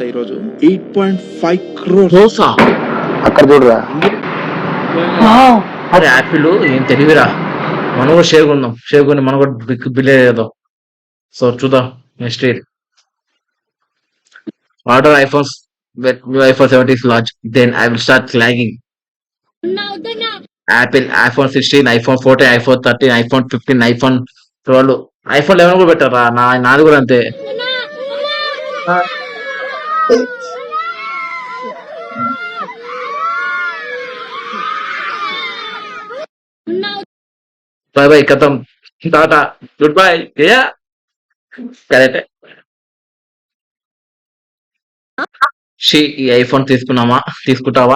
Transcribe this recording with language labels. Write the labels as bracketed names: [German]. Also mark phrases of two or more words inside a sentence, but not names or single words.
[Telugu] ఈ రోజు 8.5 crores. అక్కడ చూడరా. అరే యాపిల్ ఏం తెలివిరా, మనం కూడా షేర్ కొందాం, షేర్ కొని మనం కూడా బిల్ చేద్దాం. [English] సో చూద్దాం next year. order iPhones new iPhone 17 is launched, then I will start flagging. [Telugu] Apple iPhone 16, iPhone 14, iPhone 13, iPhone 15, iPhone 12, iPhone 11 కూడా పెట్టారా? నాది కూడా అంతే. [English] bye bye, [Telugu] కథం, టాటా, [English] good bye. [Telugu] కరెక్టే. ఈ ఐఫోన్ తీసుకుంటావా?